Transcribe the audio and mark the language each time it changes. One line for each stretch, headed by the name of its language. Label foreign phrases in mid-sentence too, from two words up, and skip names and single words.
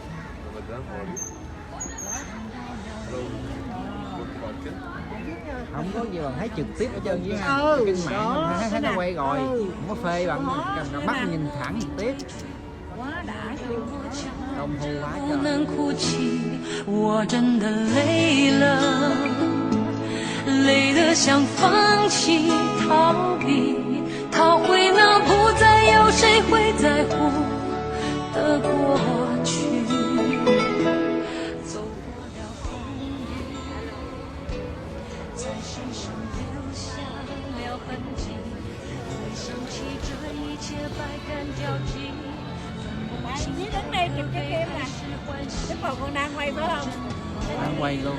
Vietnamese: Không có gì bằng thấy trực tiếp ở trên với trên mạng thấy nó quay rồi, không có phê bằng mắt nhìn thẳng trực tiếp. Quá đã. Công phu quá
Chinese: 不
Vietnamese: trời.
Chinese: 能哭泣，我真的累了，累得想放弃逃避，逃回那不再有谁会在乎的过去。走过了风雨，在身上留下了痕迹，回想起这一切百感交集。
Vietnamese: Chí đứng đây chụp cái kem nè. Chứ còn đang quay phải không? Đang quay luôn.